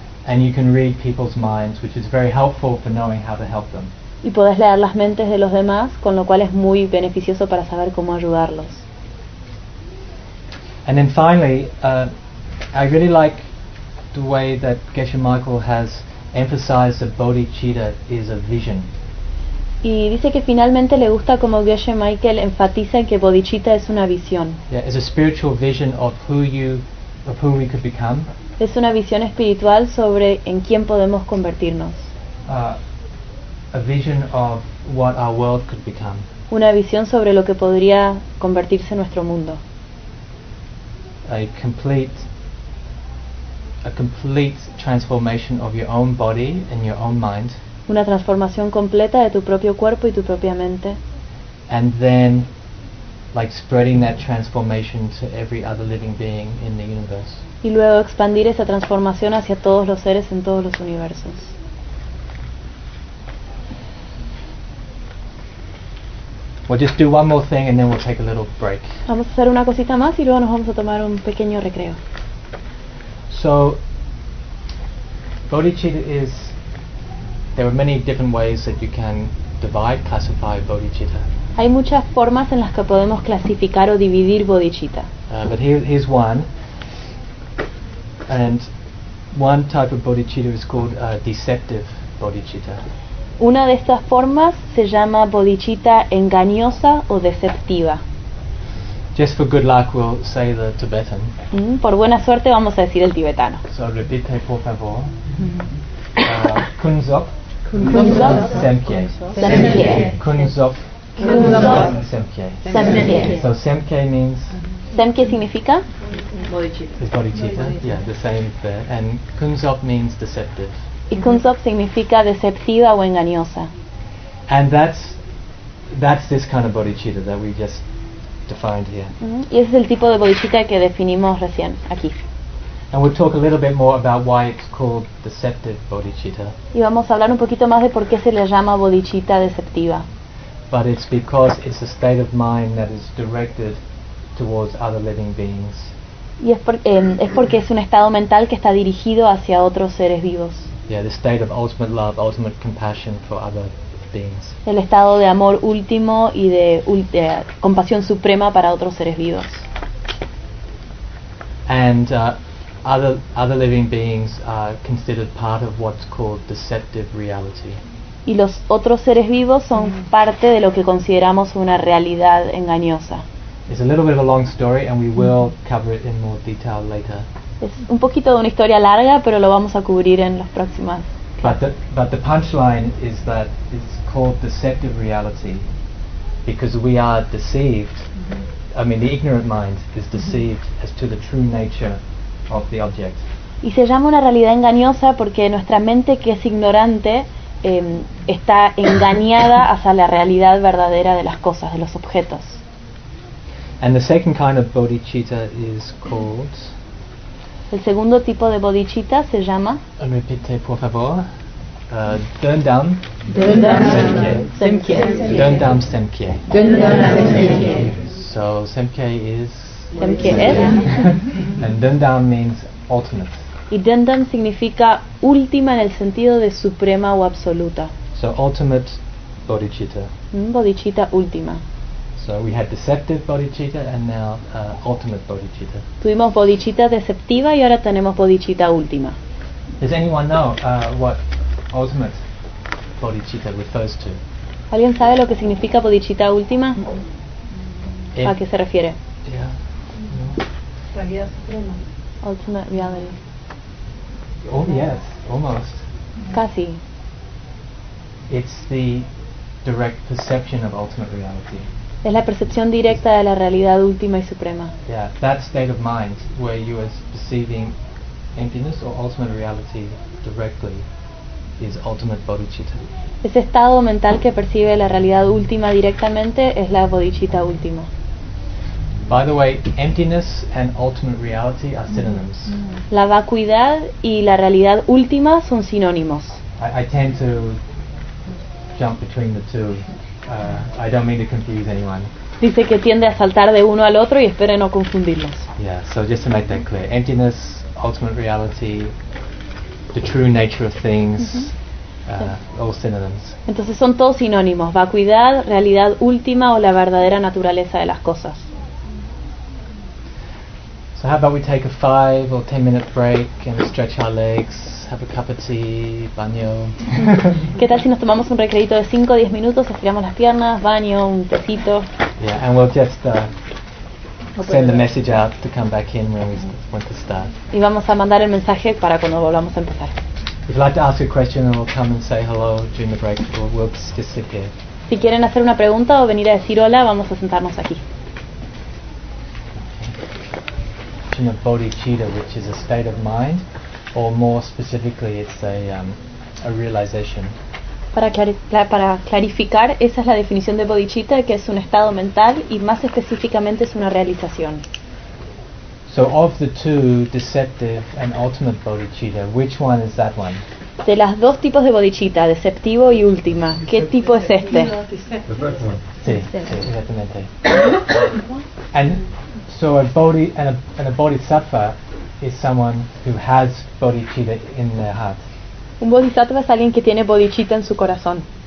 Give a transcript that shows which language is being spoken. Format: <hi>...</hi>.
<en>And you can read people's minds, which is very helpful for knowing how to help them.</en> <es>Y puedes leer las mentes de los demás, con lo cual es muy beneficioso para saber cómo ayudarlos.</es> <en>And then finally, I really like the way that Geshe Michael has emphasize that bodhicitta is a vision.</en> <es>Y dice que finalmente le gusta como Geshe Michael enfatiza en que bodhicitta es una visión.</es> <en>Yeah, it's a spiritual vision of who you, of who we could become.</en> <es>Es una visión espiritual sobre en quién podemos convertirnos.</es> <en>A vision of what our world could become.</en> <es>Una visión sobre lo que podría convertirse nuestro mundo.</es> <en>A complete transformation of your own body and your own mind.</en> <es>Una transformación completa de tu propio cuerpo y tu propia mente.</es> <en>And then, like spreading that transformation to every other living being in the universe.</en> <es>Y luego expandir esa transformación hacia todos los seres en todos los universos.</es> <en>We'll just do one more thing and then we'll take a little break.</en> <es>Vamos a hacer una cosita más y luego nos vamos a tomar un pequeño recreo.</es> <en>So, bodhicitta is. There are many different ways that you can divide, classify bodhicitta.</en> <es>Hay muchas formas en las que podemos clasificar o dividir bodhicitta.</es> <en>But here's one. And one type of bodhicitta is called deceptive bodhicitta.</en> <es>Una de estas formas se llama bodhicitta engañosa o deceptiva.</es> <en>Just for good luck, we'll say the Tibetan.</en> <es>Por buena suerte, vamos a decir el tibetano. So repite, por favor. Kunzop.</es> <bo>Kunzop. Semkye. Semkye. Kunzop. Kunzop. Semkye. Semkye.</bo> <en>So semkye means.</en> <es>Semkye significa. Bodhicitta.</es> <en>Is bodhicitta. Yeah, the same there. And kunzop means deceptive.</en> <es>Y kunzop significa deceptiva o engañosa.</es> <en>And that's this kind of bodhicitta that we just defined here.</en> <es>Y ese es el tipo de bodhicitta que definimos recién aquí.</es> <en>And we'll talk a little bit more about why it's called deceptive bodhicitta.</en> <es>Y vamos a hablar un poquito más de por qué se le llama bodhicitta deceptiva.</es> <en>But it's because it's a state of mind that is directed towards other living beings.</en> <es>Y es porque es un estado mental que está dirigido hacia otros seres vivos.</es> <en>Yeah, the state of ultimate love, ultimate compassion for other beings.</en> <es>El estado de amor último y de compasión suprema para otros seres vivos.</es> <en>And other living beings are considered part of what's called deceptive reality.</en> <es>Y los otros seres vivos son parte de lo que consideramos una realidad engañosa.</es> <en>It's a little bit of a long story, and we will cover it in more detail later.</en> <es>Es un poquito de una historia larga, pero lo vamos a cubrir en las próximas.</es> <en>But the punchline is that it's called deceptive reality because we are deceived. Mm-hmm. I mean, the ignorant mind is deceived as to the true nature of the object.</en> <es>Y se llama una realidad engañosa porque nuestra mente, que es ignorante, está engañada hacia la realidad verdadera de las cosas, de los objetos.</es> <en>And the second kind of bodhicitta is called.</en> <es>El segundo tipo de bodhicitta se llama. Repite, por favor. Dundam.</es> <bo>Dundam Semkye. Dundam Semkye. Dundam Semkye.</bo> <en>So Semkye is.</en> <es>Semkye es.</es> <en>And Dundam means ultimate.</en> <es>Y Dundam significa última en el sentido de suprema o absoluta.</es> <en>So ultimate bodhicitta.</en> <es>Bodhicitta última.</es> <en>So we had deceptive bodhicitta and now ultimate bodhicitta.</en> <es>Tuvimos bodhicitta deceptiva y ahora tenemos bodhicitta última.</es> <en>Does anyone know what ultimate bodhicitta refers to?</en> <es>¿Alguien sabe lo que significa bodhicitta última? ¿A qué se refiere?</es> <en>Yeah. No. Ultimate reality. Oh yes, almost.</en> <es>Casi.</es> <en>It's the direct perception of ultimate reality.</en> <es>Es la percepción directa de la realidad última y suprema.</es> <en>Yeah, that state of mind where you are perceiving emptiness or ultimate reality directly is ultimate bodhicitta.</en> <es>Ese estado mental que percibe la realidad última directamente es la bodhicitta última.</es> <en>By the way, emptiness and ultimate reality are synonyms.</en> <es>La vacuidad y la realidad última son sinónimos.</es> <en>I tend to jump between the two. I don't mean to confuse anyone.</en> <es>Dice que tiende a saltar de uno al otro y espere no confundirlos.</es> <en>Yeah, so just to make that clear, emptiness, ultimate reality, the true nature of things, all synonyms.</en> <es>Entonces son todos sinónimos: vacuidad, realidad última o la verdadera naturaleza de las cosas.</es> <en>So how about we take a 5 or 10 minute break and stretch our legs, have a cup of tea, baño.</en> <es>¿Qué tal si nos tomamos un recreito de 5 o 10 minutos, estiramos las piernas, baño, un tecito?</es> <en>Yeah, and we'll just send the message out to come back in when we want to start.</en> <es>Y vamos a mandar el mensaje para cuando volvamos a empezar.</es> <en>If you'd like to ask a question, then we'll come and say hello during the break, or we'll just sit here.</en> <es>Si quieren hacer una pregunta o venir a decir hola, vamos a sentarnos aquí.</es> <en>Of bodhicitta, which is a state of mind, or more specifically, it's a realization.</en> <es>Para clarificar, esa es la definición de bodhicitta, que es un estado mental y más específicamente es una realización.</es> <en>So, of the two, deceptive and ultimate bodhicitta, which one is that one?</en> <es>De las dos tipos de bodhicitta, deceptivo y última, ¿qué tipo es este? Sí, exactamente.</es> <en>So a bodhisattva is someone who has bodhicitta in their heart.</en> <es>Un bodhisattva es alguien que tiene bodhicitta en su corazón.</es>